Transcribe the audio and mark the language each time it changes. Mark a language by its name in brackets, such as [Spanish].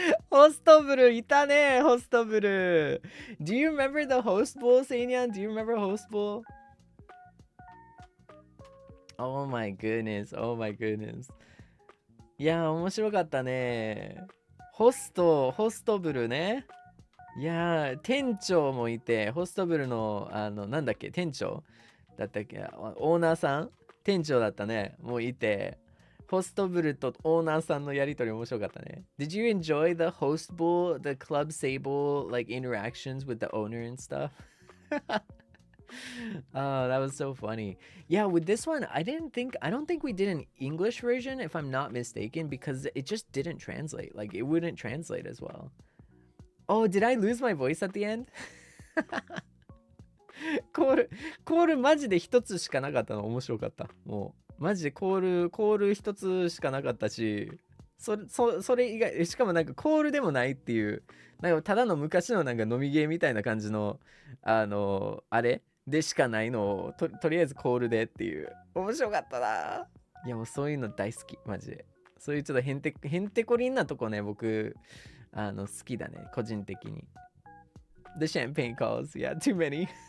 [Japanese] ホストブルいたね、ホストブル。 [English] Do you remember the host bowl, Seinyan? Do you remember host bowl? Oh my goodness, oh my goodness. [Japanese] いや、面白かったね。ホストブルね。いや、店長もいて、ホストブルの、なんだっけ、店長だったっけ、オーナーさん店長だったね。もういて、ホストブルとオーナーさんのやりとり面白かったね。 [English] Did you enjoy the host bowl, the club Seible, like interactions with the owner and stuff? Oh, that was so funny. Yeah, with this one, I don't think we did an English version, if I'm not mistaken, because it just didn't translate. Like, it wouldn't translate as well. Oh, did I lose my voice at the end? [Japanese] コールマジで一つしかなかったの面白かった。もう、マジでコール一つしかなかったし、それ以外、しかもなんかコールでもないっていう、なんかただの昔のなんか飲みゲーみたいな感じの、あれでしかないのをとりあえずコールでっていう。面白かったな。いやもうそういうの大好き、マジで。そういうちょっとへんてこりんなとこね、僕、好きだね、個人的に。 [English] The champagne calls, yeah, too many.